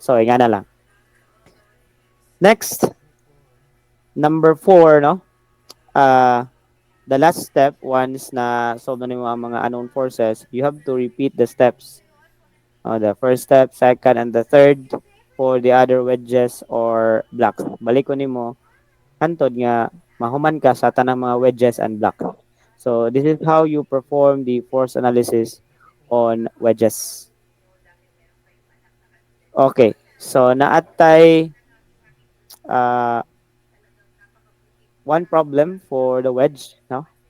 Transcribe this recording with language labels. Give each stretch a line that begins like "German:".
English: So nga na lang. Next, number 4 no, the last step, once
Cebuano: na solve na nimo ang mga
English: unknown forces, you have to repeat the steps. The first step, second, and the third for the other wedges or blocks.
Cebuano: Balik ko nimo hantod nga mahuman ka sa tanang mga wedges and blocks.
English: So this is how you perform the force analysis on wedges. Okay, so naatay one problem for the wedge. No?